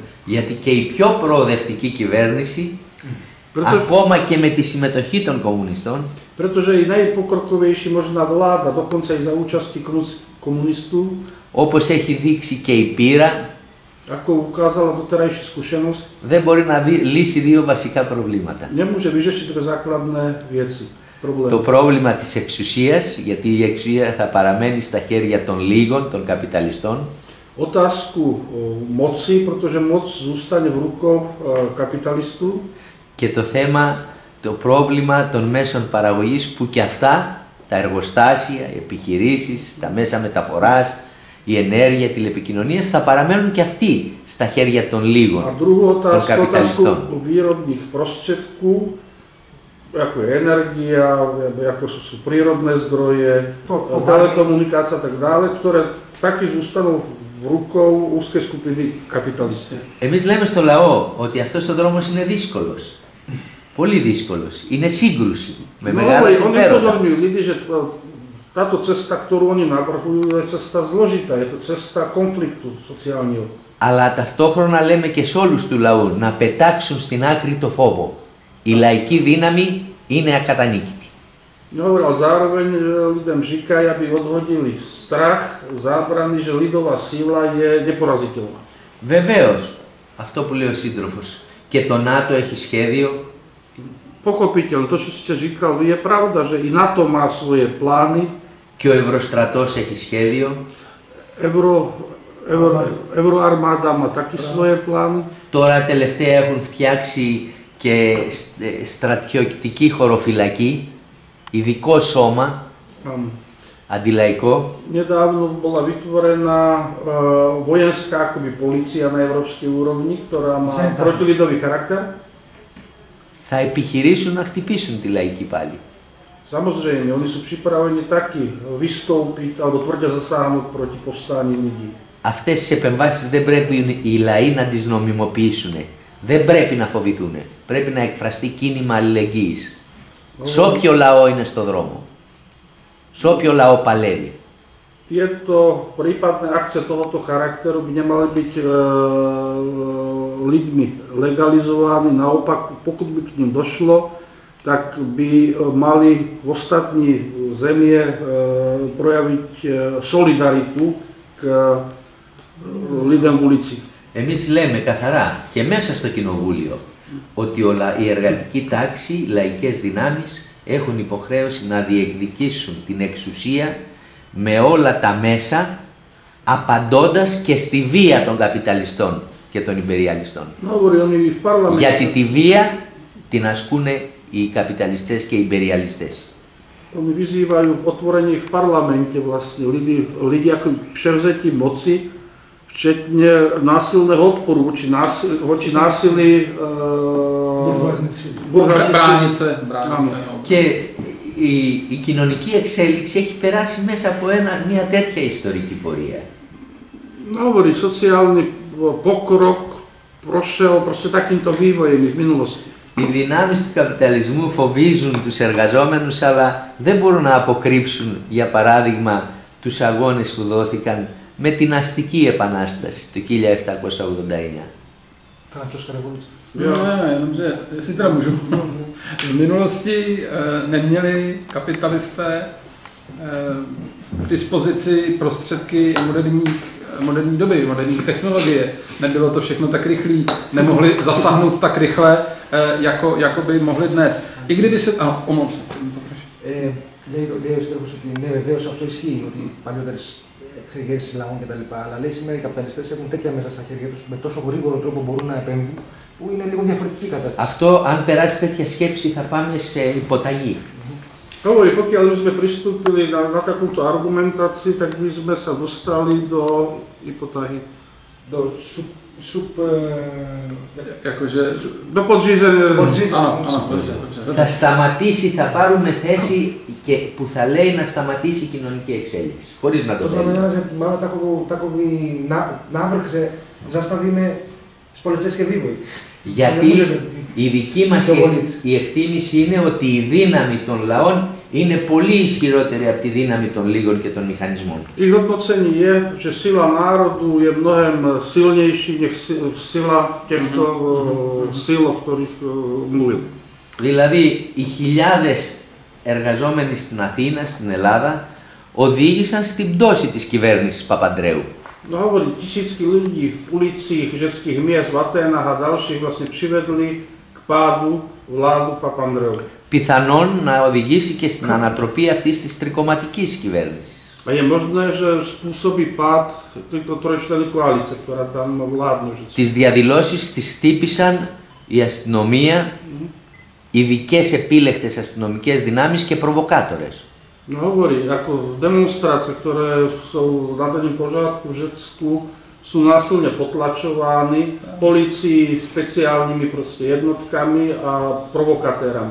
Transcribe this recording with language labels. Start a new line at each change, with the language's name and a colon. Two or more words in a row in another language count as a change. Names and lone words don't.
Greek: Γιατί και η πιο προοδευτική κυβέρνηση, ακόμα και με τη συμμετοχή των κομμουνιστών,
Slovak: pretože i najpokrokovejší možná vláda, dokonca i za účasti komunistů,
Greek: όπως έχει δείξει και η πείρα,
Slovak: ako ukázala doterajšia skúsenosť,
Greek: δεν μπορεί να λύσει δύο βασικά προβλήματα.
Slovak: Nemôže vyřešiť dve základné veci.
Greek: Το πρόβλημα της εξουσίας, γιατί η εξουσία θα παραμένει στα χέρια των λίγων, των καπιταλιστών.
Slovak: Otázku moci, pretože moc zostane v rukou kapitalistu.
Greek: Και το πρόβλημα των μέσων παραγωγής που και αυτά, τα εργοστάσια, οι επιχειρήσεις, τα μέσα μεταφοράς, η ενέργεια, τηλεπικοινωνίες θα παραμένουν και αυτοί στα χέρια των λίγων, των καπιταλιστών.
Slovak: Otázku výrobných prostriedků, ako je energia, ako sú prírodné zdroje, telekomunikácia a tak dále, ktoré taky zostanú v rukou úzkej skupiny kapitalistov.
Greek: Εμείς λέμε στο λαό ότι αυτός ο δρόμος είναι δύσκολος. Πολύ δύσκολος. Είναι σύγκρουση με
Slovak: No,
Greek: μεγάλα
Slovak: oni
Greek: συμφέροντα.
Slovak: upozorňujú ľudí, že táto cesta, ktorú oni navrhujú, je cesta zložitá, je to cesta konfliktu sociálneho.
Greek: Αλλά ταυτόχρονα λέμε και σε όλους του λαού να πετάξουν στην άκρη το φόβο. Η λαϊκή δύναμη είναι ακατανίκητη.
Slovak: No, a zároveň ľuďom říkajú, aby odhodili strach, zábrany, že ľudová síla je neporaziteľná.
Greek: Βεβαίως, αυτό που λέει ο σύντροφος, και το ΝΑΤΟ έχει σχέδιο.
Slovak: Pochopiteľne, to, čo ste říkali, je pravda, že i NATO má svoje plány.
Greek: Και ο Ευρωστρατός έχει σχέδιο.
Slovak: Euroarmáda má taky svoje plány.
Greek: Τώρα τελευταία έχουν φτιάξει και στρατιωτική χωροφυλακή, ειδικό σώμα, αντιλαϊκό.
Slovak: Nedávno bola vytvorená vojenská akoby polícia na európskej úrovni, ktorá má protilidový charakter.
Greek: Θα επιχειρήσουν να χτυπήσουν τη λαϊκή πάλι.
Slovak: Samozrejme, oni sú pripravení taky vystúpiť alebo tvrde zasáhnuť proti povstaniu ľudí.
Greek: Αυτές τις επεμβάσεις δεν πρέπει οι λαοί να τις νομιμοποιήσουν. Δεν πρέπει να φοβηθούν. Πρέπει να εκφραστεί κίνημα αλληλεγγύης. Σε όποιο λαό είναι στο δρόμο. Σε όποιο λαό παλεύει.
Slovak: Tieto prípadné akcie tohoto charakteru by nemali byť ľuďmi legalizovaní. Naopak, pokud by k nim došlo, tak by mali v ostatní zemie projaviť solidaritu k ľuďom v ulici.
Greek: Εμείς λέμε καθαρά και μέσα στο κοινοβούλιο ότι η εργατική τάξη, οι λαϊκές δυνάμεις έχουν υποχρέωση να διεκδικήσουν την εξουσία με όλα τα μέσα, απαντώντας και στη βία των καπιταλιστών και των υπεριαλιστών. Γιατί τη βία την ασκούν οι καπιταλιστές και οι υπεριαλιστές.
Slovak: Oni vyzývajú otvorenie v parlamente vlastne ľudí ako převzetí moci, včetne násilného odporu voči násilí bránit se.
Greek: Και η κοινωνική εξέλιξη έχει περάσει μέσα από μια τέτοια ιστορική πορεία.
Slovak: Hovorí, sociálny pokrok prošiel proste takýmto vývojem v minulosti.
Greek: Οι δυνάμεις του καπιταλισμού φοβίζουν τους εργαζόμενους, αλλά δεν μπορούν να αποκρύψουν, για παράδειγμα, τους αγώνες που δόθηκαν με την αστική επανάσταση το 1789.
Czech: Jenomže, jestli teda můžu, v minulosti neměli kapitalisté k dispozici prostředky moderní doby, moderní technologie. Nebylo to všechno tak rychlé, nemohli zasáhnout tak rychle, jako by mohli dnes. I kdyby se... Ano, omlouvám se.
Greek: Λέει ο σύντροφος ότι ναι, βεβαίως αυτό ισχύει, ότι παλιότερες εξεγέρσεις λαών κτλ. Αλλά λέει σήμερα οι καπιταλιστές έχουν τέτοια μέσα στα χέρια τους με τόσο γρήγορο τρόπο μπορούν να επέμβουν, που είναι λίγο διαφορετική κατάσταση. Αυτό, αν περάσει τέτοια σκέψη, θα πάμε σε υποταγή.
Slovak: Hovorí, pokiaľ by sme pristúpili na takúto argumentáciu, tak by sme sa dostali do hypotahy.
Czech: Do podřízeného.
Greek: Θα σταματήσει, θα πάρουμε θέση και που θα λέει να σταματήσει η κοινωνική εξέλιξη, χωρίς να το λέει.
Czech: To znamená, že máme takový návrh, že zastavíme společenské vývoj.
Greek: Γιατί η δική μας η εκτίμηση είναι ότι η δύναμη των λαών είναι πολύ ισχυρότερη από τη δύναμη των λίγων και των μηχανισμών.
Czech: Ich hodnocení je, že sila národu je mnohem silnejší než sila týchto síl, o ktorých mluvil.
Greek: Δηλαδή, οι χιλιάδες εργαζόμενοι στην Αθήνα, στην Ελλάδα, οδήγησαν στην πτώση της κυβέρνησης Παπανδρέου.
Slovak: No hovorí, tisícky ľudí v ulicích žetských miest v Aténách a ďalších vlastne privedli k pádu vládu Papandreou.
Greek: Πιθανόν να οδηγήσει και στην ανατροπή αυτής της τρικομματικής κυβέρνησης.
Slovak: A je možné, že spôsobí pád tejto trojčlennej koalície, ktorá tam vládne.
Greek: Τις διαδηλώσεις τις χτύπησαν η αστυνομία, ειδικές επίλεκτες αστυνομικές δυνάμεις και προβοκάτορες.
Slovak: No hovorí, ako demonstrácie, ktoré sú na dennom pořádku v Řecku, sú násilne potlačovány polícii, speciálnymi proste jednotkami a provokatérami.